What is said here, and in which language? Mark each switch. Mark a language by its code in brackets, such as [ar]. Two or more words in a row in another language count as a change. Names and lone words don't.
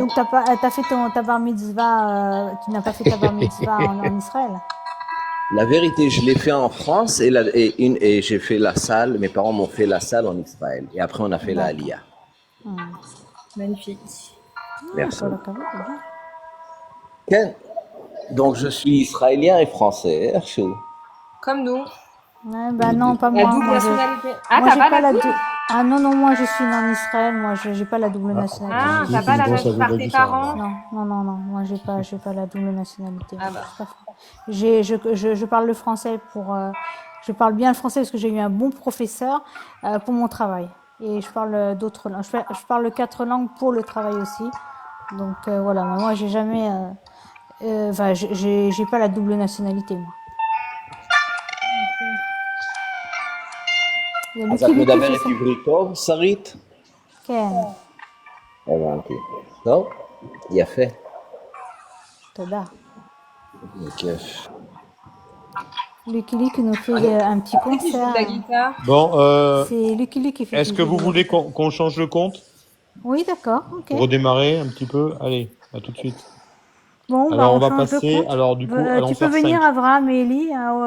[fr] Donc, t'as fait ta bar mitzvah, tu n'as pas fait ta bar mitzvah en Israël? La vérité, je l'ai fait en France et j'ai fait la salle. Mes parents m'ont fait la salle en Israël. Et après, on a fait la Aliyah. Magnifique. Merci. [he] כל הכבוד, תודה. [fr] Ok. Donc, je suis israélien et français. Hershey. Comme nous. Ouais, bah non, pas La moi. double Moi, nationalité. Ah, moi, t'as j'ai pas pas la la double? Ah non, non, moi je suis né en Israël, moi j'ai pas la double nationalité. Ah, t'as pas la nationalité par tes parents? Non, non, non, non, moi j'ai pas la double nationalité. Ah bah. Je suis pas je parle le français je parle bien le français parce que j'ai eu un bon professeur pour mon travail. Et je parle d'autres langues. Je parle 4 langues pour le travail aussi. Donc voilà, moi j'ai jamais, enfin j'ai pas la double nationalité moi. Il y a [he] אז את [fr] Lucky Lucky [he] מדברת [fr] qui [he] עברית טוב, שרית? כן, הבנתי. טוב, יפה. תודה. בכיף. [fr] Lucky Luke qui nous fait un petit concert. La guitare. Bon, C'est Lucky Luke qui fait. est-ce que vous voulez qu'on change le compte? Oui, d'accord, ok. Pour redémarrer un petit peu? Allez, à tout de suite. Bon, Alors, on va change de passer, compte. alors du coup, allons tu peux faire venir, 5. Abraham et Ellie,